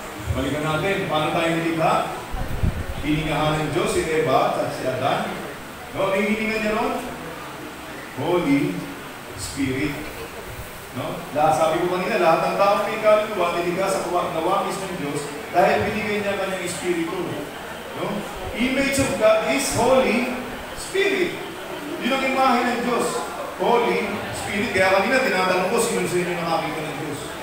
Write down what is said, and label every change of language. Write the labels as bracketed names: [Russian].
[Filipino] Balikan natin, paano tayo nilikha? Hiningahan ng Diyos si Eva at si Adan. No? Ano yung hininga niya ron? Holy Spirit. No? Sabi ko kanina, lahat ng tao may kaluluwa, nilikha sa nawangis ng Diyos dahil binigay niya kanyang Espiritu. No? [English] Image of God is Holy Spirit. [Filipino] Yun ang imahe ng Diyos. Holy Spirit. Kaya kanina, tinatanong ko, sino sa inyo nakakita ng Diyos?